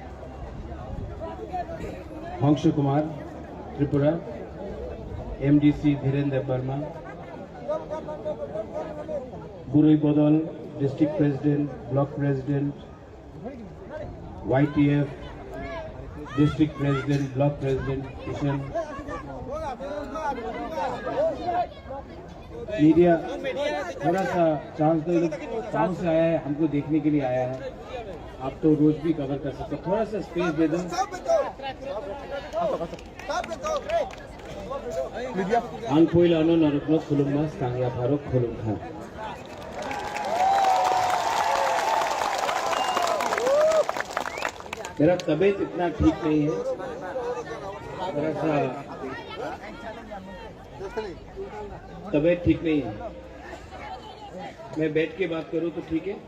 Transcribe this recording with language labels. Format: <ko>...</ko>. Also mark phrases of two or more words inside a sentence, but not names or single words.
<hi>हंस कुमार त्रिपुरा, एमडीसी धीरेन्द्र वर्मा, बुरुई बदल</hi> <en>district president, block president,</en> <hi>YTF</hi> <en>district president, block president</en> <hi>किशन। मीडिया थोड़ा सा चांस दो, गाँव से आया है, हमको देखने के लिए आया है, आप तो रोज भी कवर कर सकते हो, थोड़ा सा स्पेस दे दो।</hi> <trp>Ang poilano narukno khulummas tangya farok khulum khan।</trp> <hi>मेरा तबीयत इतना ठीक नहीं है, थोड़ा सा तबीयत ठीक नहीं है। मैं बैठ के बात करूं तो ठीक है?</hi>